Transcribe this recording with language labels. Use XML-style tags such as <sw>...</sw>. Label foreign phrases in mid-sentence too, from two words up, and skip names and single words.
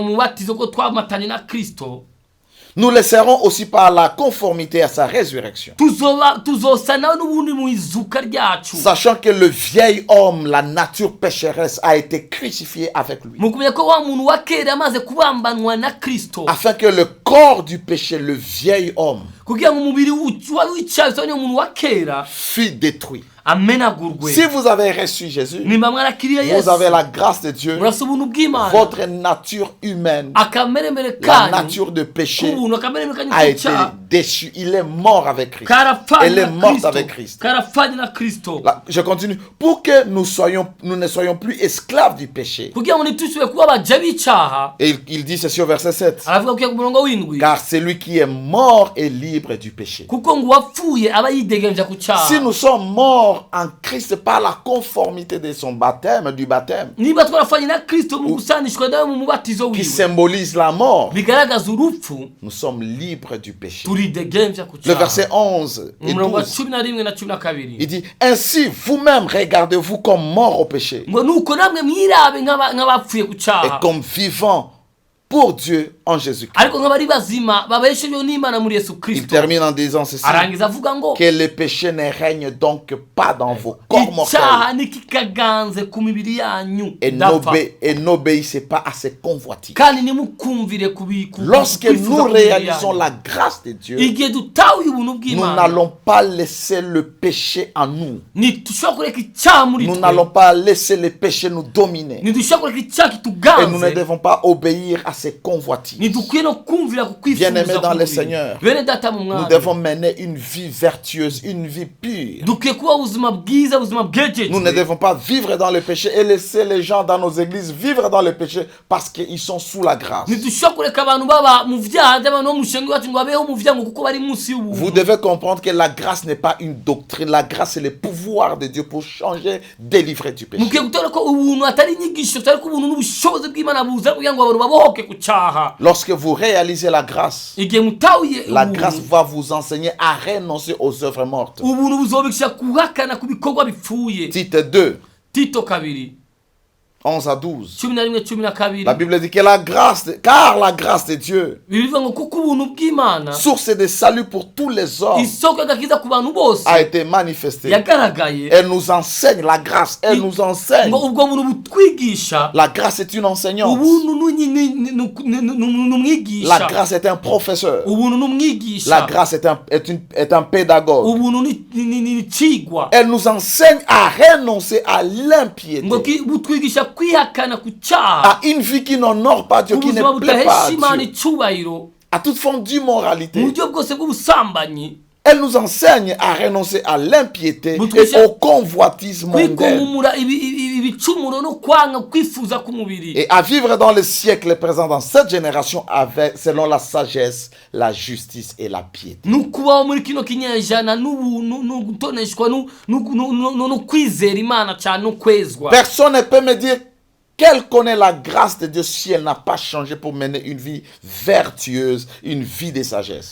<rn>ariko avuga umubatizo ko twamatanye na Kristo,</rn> <fr>Nous le serons aussi par la conformité à sa résurrection.</fr> <rn>tuzosa nawe n'ubundi mu izuka ryacu,</rn> <fr>Sachant que le vieil homme, la nature pécheresse, a été crucifié avec lui.</fr> <rn>mu kumenya ko wa muntu wa kera amaze kubambanwa na Kristo,</rn> <fr>Afin que le corps du péché, le vieil homme,</fr> <rn>kugira ngo umubiri w'icyaha usanye umuntu wa kera</rn> <fr>fut détruit.</fr> <rn>amenagurwe.</rn> <fr>Si vous avez reçu Jésus,</fr> <rn>Nimba mwarakiriye</rn> <fr>vous</fr> <rn>Yesu,</rn> <fr>avez la grâce de Dieu.</fr> <rn>murasa ubuntu bw'Imana,</rn> <fr>Votre nature humaine,</fr> <rn>akameremere</rn> <fr>la</fr> <rn>kanyu</rn> <fr>nature de péché,</fr> <rn>k'ubuntu, akameremere kanyu</rn> <fr>a été</fr> <rn>k'icyaha</rn> <fr>déchu. Il est mort avec Christ.</fr> <rn>karapfanye</rn> <fr>Elle est</fr> <rn>na</rn> <fr>morte avec</fr> <rn>Kristo,</rn> <fr>Christ.</fr> <rn>karapfanye na Kristo,</rn> <fr>Là, je continue. Pour que nous ne soyons plus esclaves du péché.</fr> <rn>kugira ngo ntitwisubire kuba abaja b'icyaha.</rn> <fr>Et il dit ceci au verset 7.</fr> <rn>Aravuga kugira ku murongo w'indwi,</rn> <fr>Car celui qui est mort est libre du péché.</fr> <rn>kuko ngo uwapfuye aba yidegenja ku</rn> <fr>Si</fr> <rn>cyaha.</rn> <fr>nous sommes morts en Christ par la conformité de son baptême, du baptême,</fr> <rn>Niba twarafanye na Kristo mu gusanishwa nawe mu mubatizo</rn> <fr>qui</fr> <rn>wiwe,</rn> <fr>symbolise la mort,</fr> <rn>bigaragaza urupfu,</rn> <fr>nous sommes libres du péché.</fr> <rn>turidegenja ku</rn> <fr>Le</fr> <rn>cyaha.</rn> <fr>verset 11 et</fr> <rn>Umurongo wa</rn> <fr>12,</fr> <rn>11 na 12,</rn> <fr>il dit, ainsi vous-même regardez-vous comme morts au péché</fr> <rn>ngo nuko namwe mwirabe nk'abapfuye ku</rn> <fr>et</fr> <rn>cyaha,</rn> <fr>comme vivants pour Dieu en Jésus-Christ.</fr> <rn>ariko nk'abari bazima babeshejweho n'Imana muri Yesu</rn> <fr>Il</fr> <rn>Kristo.</rn> <fr>termine en disant ceci,</fr> <rn>Arangiza avuga ngo</rn> <fr>que le péché ne règne donc pas dans vos corps mortels</fr> <rn>icyaha ntikikaganze ku mibiri yanyu</rn> <fr>et</fr> <rn>idapfa,</rn> <fr>n'obéissez pas à ses convoitises.</fr> <rn>kandi nimukumvire</rn> <fr>Lorsque nous réalisons la grâce de Dieu,</fr> <rn>igihe dutahuye ubuntu</rn> <fr>nous</fr> <rn>bw'Imana,</rn> <fr>n'allons pas laisser le péché en nous.</fr> <rn>ntidushobora kureka icyaha muri</rn> <fr>Nous</fr> <rn>twe,</rn> <fr>n'allons pas laisser le péché nous dominer.</fr> <rn>ntidushobora kureka icyaha</rn> <fr>Et nous ne</fr> <rn>kituganze,</rn> <fr>devons pas obéir à ses convoitises.</fr> <rn>ntidukwiye no kumvira ku</rn> <fr>Bien-aimés</fr> <rn>kwifuza</rn> <fr>dans le</fr> <rn>k'umubiri.</rn> <fr>Seigneur,</fr> <rn>Bene data mu</rn> <fr>Nous</fr> <rn>mwami,</rn> <fr>devons mener une vie vertueuse, une vie pure.</fr> <rn>dukwiye kuba ubuzima bwiza, ubuzima</rn> <fr>Nous ne</fr> <rn>bwejejwe.</rn> <fr>devons pas vivre dans le péché et laisser les gens dans nos églises vivre dans le péché parce qu'ils sont sous la grâce.</fr> <rn>ntidushobora kureka abantu baba mu vyaha by'abantu bo mu mushenga wacu ngo babeho mu vyaha ngo kuko bari munsi</rn> <fr>Vous</fr> <rn>y'ubuntu.</rn> <fr>devez comprendre que la grâce n'est pas une doctrine. La grâce, c'est le pouvoir de Dieu pour changer, délivrer du péché.</fr> <rn>mukwiye gutora ko ubuntu atari inyigisho, atari ko ubuntu n'ubushobozi bw'Imana buza kugira ngo abantu babohoke ku cyaha.</rn> <fr>Lorsque vous réalisez la grâce,</fr> <rn>Igihe mutahuye</rn> <fr>la</fr> <rn>ubuntu,</rn> <fr>grâce va vous enseigner à renoncer aux œuvres mortes.</fr> <rn>ubuntu buzobikisha kuhakana ku bikorwa bipfuye.</rn> <fr>Tite 2,</fr> <rn>Tito 2,</rn> <fr>11 à 12.</fr> <rn>11-12.</rn> <fr>La Bible dit que car la grâce de Dieu,</fr> <rn>Bivuga ngo kuko ubuntu bw'Imana,</rn> <fr>source de salut pour tous les hommes,</fr> <rn>isoko y'agakiza ku bantu bose,</rn> <fr>a été manifestée.</fr> <rn>yagaragaye.</rn> <fr>Elle nous enseigne la grâce. Elle nous enseigne.</fr> <rn>ngo ubwo buntu butwigisha,</rn> <fr>La grâce est une enseignante.</fr> <rn>ubuntu n'umwigisha,</rn> <fr>La grâce est un professeur.</fr> <rn>ubuntu</rn> <fr>La</fr> <rn>n'umwigisha,</rn> <fr>grâce est un pédagogue.</fr> <rn>ubuntu n'icigwa,</rn> <fr>Elle nous enseigne à renoncer à l'impiété,</fr> <rn>ngo butwigisha kwihakana ku cyaha,</rn> <fr>à une vie qui n'honore pas Dieu, qui</fr> <rn>ubuzima</rn> <fr>ne plaît pas</fr> <rn>budahesha Imana</rn> <fr>à Dieu,</fr> <rn>icyubahiro,</rn> <fr>à toute forme</fr> <rn>mu</rn> <fr>d'immoralité.</fr> <rn>buryo bwose bw'ubusambanyi.</rn> <fr>Elle nous enseigne à renoncer à l'impiété Vous et touchez- aux convoitises mondaines</fr> <rn>kwikunkumura ibicumuro no kwanga kwifuza k'umubiri,</rn> <fr>et à vivre dans le siècle présent, dans cette génération, avec, selon la sagesse, la justice et la piété.</fr> <rn>nukubaho muri kino kinyejana n'ubuntu no gutoneshwa no kwizera Imana cyane no kwezwa.</rn> <fr>Personne ne peut me dire qu'elle connaît la grâce de Dieu si elle n'a pas changé pour mener une vie vertueuse, une vie de sagesse.</fr>